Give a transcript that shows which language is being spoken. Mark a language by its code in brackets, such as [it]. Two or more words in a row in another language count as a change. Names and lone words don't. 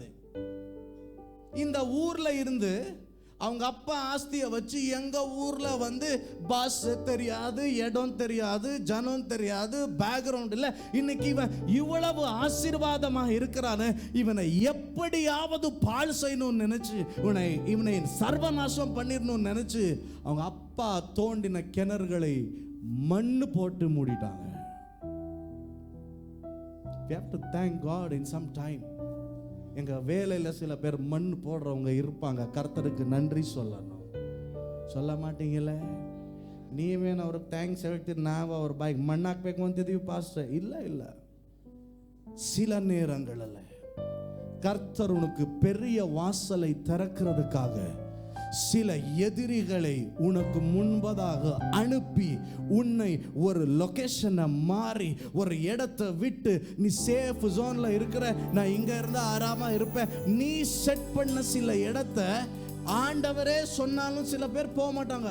[ta] இந்த ஊர்ல இருந்து அவங்க அப்பா ஆஸ்தியை வச்சு எங்க ஊர்ல வந்து பஸ் தெரியாது, இடம் தெரியாது, ஜனம் தெரியாது, பேக்ரவுண்ட் இல்லை. இன்னைக்கு இவன் இவ்வளவு ஆசீர்வாதமாக இருக்கிறானே, இவனை எப்படியாவது பாழ் செய்யணும்னு நினைச்சு இவனை சர்வநாசம் பண்ணிடணும்னு நினைச்சு அவங்க அப்பா தோண்டின கிணறுகளை மண்ணு போட்டு மூடிட்டாங்க. [en] We have to thank God in some time. [ta] எங்க வேலையில் சில பேர் மண் போடுறவங்க இருப்பாங்க, கர்த்தருக்கு நன்றி சொல்லணும். சொல்ல மாட்டீங்களே? [kn] ನೀವೇನು ಅವ್ರಿಗೆ ಥ್ಯಾಂಕ್ಸ್ ಹೇಳ್ತೀರಿ, ನಾವು ಅವ್ರ ಬಾಯಿಗೆ ಮಣ್ಣು ಹಾಕ್ಬೇಕು ಅಂತಿದ್ದೀವಿ ಪಾಸ್ಟರ್. ಇಲ್ಲ, [ta] சில நேரங்களில் கர்த்தர் உனக்கு பெரிய வாசலை திறக்கிறதுக்காக சில எதிரிகளை உனக்கு முன்பதாக அனுப்பி உன்னை ஒரு லொகேஷனை மாறி ஒரு இடத்தை விட்டு, நீ சேஃப் ஜோன்ல இருக்கிற, நான் இங்க இருந்தா ஆறாம இருப்பேன், நீ செட் பண்ண சில இடத்த ஆண்டவரே சொன்னாலும் சில பேர் போக மாட்டாங்க.